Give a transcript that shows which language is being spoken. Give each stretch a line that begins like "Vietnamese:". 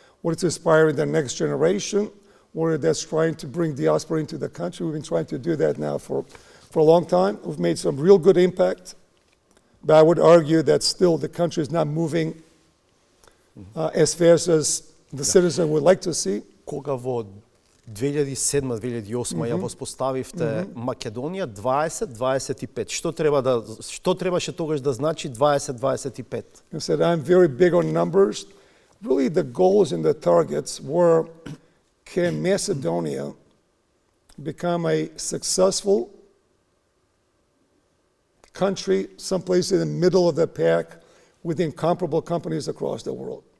English: What is inspiring the next generation? What that's trying to bring diaspora into the country? We've been trying to do that now for a long time. We've made some real good impact. But I would argue that still the country is not moving as fast as the citizen would like to see.
Macedonian: Кога во 2007-2008 ја воспоставивте Македонија 20-25. Што требаше тогаш да значи 20-25?
English: I said I'm very big on numbers. Really the goals and the targets were, can Macedonia become a successful country, someplace in the middle of the pack, with incomparable companies across the world.